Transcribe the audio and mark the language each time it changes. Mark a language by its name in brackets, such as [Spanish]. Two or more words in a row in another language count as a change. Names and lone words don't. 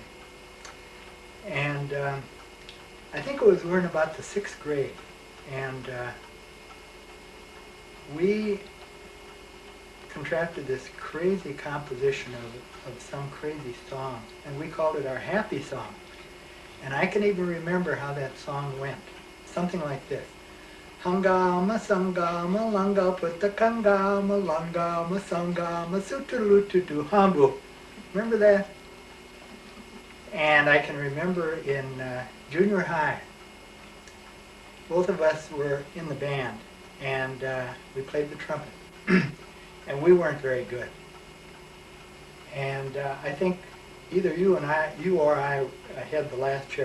[English] And I think it was we were in about the 6th grade, and we contracted this crazy composition of some crazy song, and we called it our happy song. And I can even remember how that song went. Something like this. Hangama, sangama, langa, putakangama, langama, sangama, sutulututu, hambu. Remember that? And I can remember in junior high, both of us were in the band, and we played the trumpet. And we weren't very good. And I think either you or I had the last chair.